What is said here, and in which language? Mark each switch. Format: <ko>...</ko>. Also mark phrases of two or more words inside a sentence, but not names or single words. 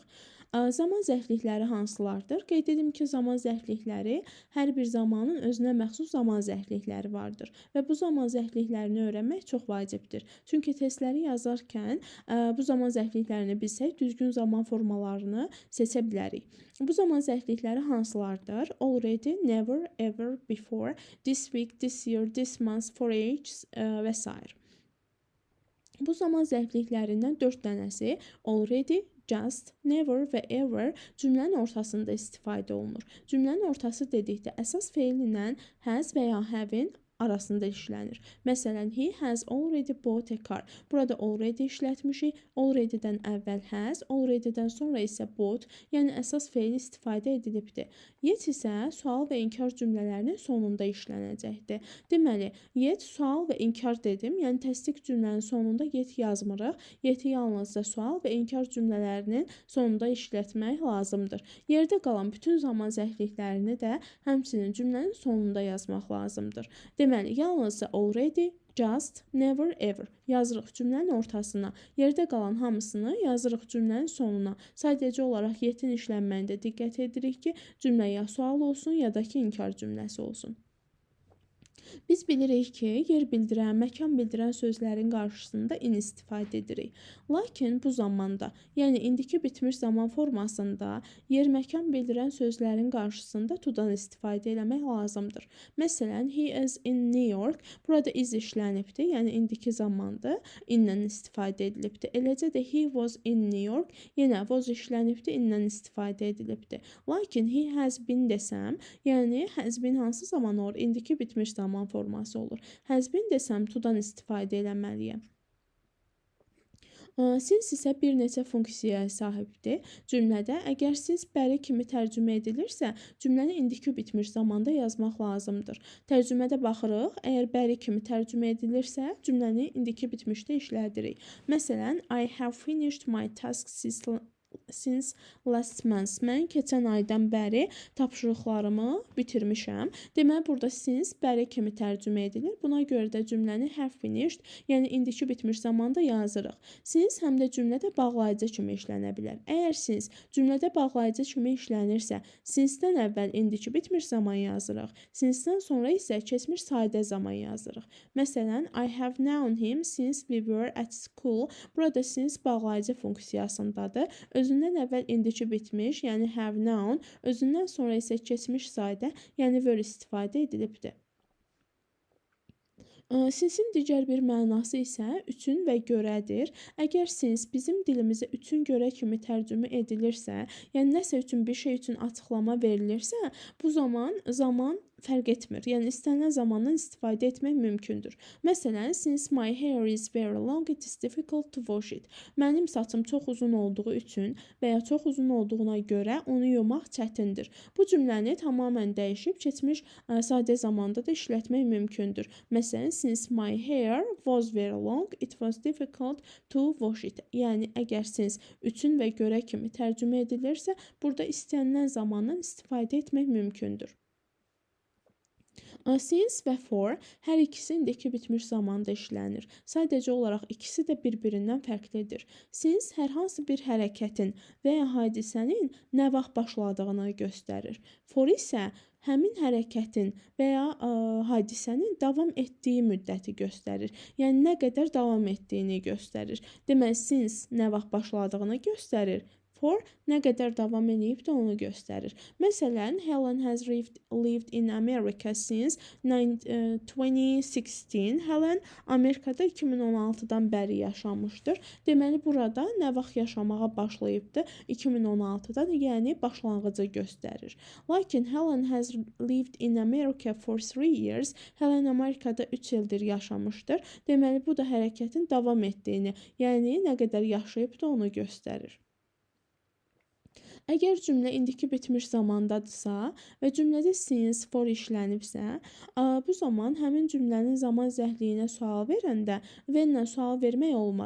<az>Zaman zərflikləri hansılardır? Qeyd edim ki, zaman zərflikləri hər bir zamanın özünə məxsus zaman zərflikləri vardır və bu zaman zərfliklərini öyrənmək çox vacibdir. Çünki testləri yazarkən bu zaman zərfliklərini bilsək, düzgün zaman formalarını seçə bilərik. Bu zaman zərflikləri hansılardır?</az> <en>Already, never, ever, before, this week, this year, this month, for age</en> <az>və s. Bu zaman zərfliklərindən 4 dənəsi</az> <en>already, just, never</en> <az>və ever cümlənin ortasında istifadə olunur. Cümlənin ortası dedikdə əsas feil ilə has və ya have-in arasında işlənir. Məsələn,</az> <en>he has already bought a car.</en> <az>Burada already işlətmişik. Already-dən əvvəl has, already-dən sonra isə bought, yəni əsas feil istifadə edilibdir. Yet isə sual və inkar cümlələrinin sonunda işlənəcəkdir. Deməli, yet, sual və inkar dedim, yəni təsdiq cümlənin sonunda yet yazmırıq. Yeti yalnızca sual və inkar cümlələrinin sonunda işlətmək lazımdır. Yerdə qalan bütün zaman zərfliklərini də həmçinin cümlənin sonunda yazmaq lazımdır. Deməli, yalnızca</az> <en>already, just, never, ever</en> <az>yazırıq cümlənin ortasına. Yerdə qalan hamısını yazırıq cümlənin sonuna. Sadəcə olaraq yetin işlənməyində diqqət edirik ki, cümlə ya sual olsun, ya da ki, inkar cümləsi olsun. Biz bilirik ki, yer bildirən, məkan bildirən sözlərin qarşısında in istifadə edirik. Lakin bu zamanda, yəni indiki bitmiş zaman formasında yer məkan bildirən sözlərin qarşısında to-dan istifadə etmək lazımdır. Məsələn,</az> <en>he is in New York.</en> <az>Burada is işlənibdir, yəni indiki zamandır, in-lə istifadə edilibdir. Eləcə də</az> <en>he was in New York,</en> <az>yenə was işlənibdir, in-lə istifadə edilibdir. Lakin</az> <en>he has been</en> <az>desəm, yəni</az> <en>has been</en> <az>hansı zaman olur? İndiki bitmiş zaman forması olur.</az> <en>Has been</en> <az>desəm to-dan istifadə etməliyəm. Since isə bir neçə funksiyaya sahibdir cümlədə. Əgər since bəri kimi tərcümə edilirsə, cümləni indiki bitmiş zamanda yazmaq lazımdır. Tərcümədə baxırıq, əgər bəri kimi tərcümə edilirsə, cümləni indiki bitmişdə işlədirik. Məsələn,</az> <en>I have finished my tasks since last month.</en> <az>Mən keçən aydan bəri tapşırıqlarımı bitirmişəm. Deməli, burada since bəri kimi tərcümə edilir. Buna görə də cümləni</az> <en>have finished,</en> <az>yəni indiki bitmiş zamanda yazırıq. Since həm də cümlədə bağlayıcı kimi işlənə bilər. Əgər since cümlədə bağlayıcı kimi işlənirsə, since-dən əvvəl indiki bitmiş zaman yazırıq. Since-dən sonra isə keçmiş sadə zaman yazırıq. Məsələn,</az> <en>I have known him since we were at school.</en> <az>Burada since bağlayıcı funksiyasındadır. Özündən əvvəl indiki bitmiş, yəni</az> <en>have known,</en> <az>özündən sonra isə keçmiş sadə, yəni were istifadə edilibdir. Since-in digər bir mənası isə üçün və görədir. Əgər since bizim dilimizə üçün görə kimi tərcümə edilirsə, yəni nəsə üçün bir şey üçün açıqlama verilirsə, bu zaman fərq etmir. Yəni istənilən zamandan istifadə etmək mümkündür. Məsələn,</az> <en>since my hair is very long, it is difficult to wash it.</en> <az>Mənim saçım çox uzun olduğu üçün və ya çox uzun olduğuna görə onu yumaq çətindir. Bu cümləni tamamilə dəyişib keçmiş sadə zamanda da işlətmək mümkündür. Məsələn,</az> <en>since my hair was very long, it was difficult to wash it.</en> <az>Yəni əgər since üçün və görə kimi tərcümə edilirsə, burada istənilən zamandan istifadə etmək mümkündür. Since və for hər ikisi indiki bitmiş zamanda işlənir. Sadəcə olaraq ikisi də bir-birindən fərqlidir. Since hər hansı bir hərəkətin və ya hadisənin nə vaxt başladığını göstərir. For isə həmin hərəkətin və ya hadisənin davam etdiyi müddəti göstərir. Yəni nə qədər davam etdiyini göstərir. Deməli, since nə vaxt başladığını göstərir. For nə qədər davam edib də onu göstərir.</az> <en>Məsələn, Helen has lived in America since 2016.</en> <az>Helen Amerikada 2016-dan bəri yaşamışdır. Deməli, burada nə vaxt yaşamağa başlayıbdı? 2016-dan, yəni başlanğıcı göstərir.</az> <en>Lakin Helen has lived in America for 3 years.</en> <az>Helen Amerikada 3 ildir yaşamışdır. Deməli, bu da hərəkətin davam etdiyini, yəni nə qədər yaşayıb da onu göstərir. Əgər cümlə indiki bitmiş zamandadırsa və cümlədə</az> <en>since, for</en> <az>işlənibsə, bu zaman həmin cümlənin zaman zərfliyinə sual verəndə when-lə sual vermək olmaz.</az>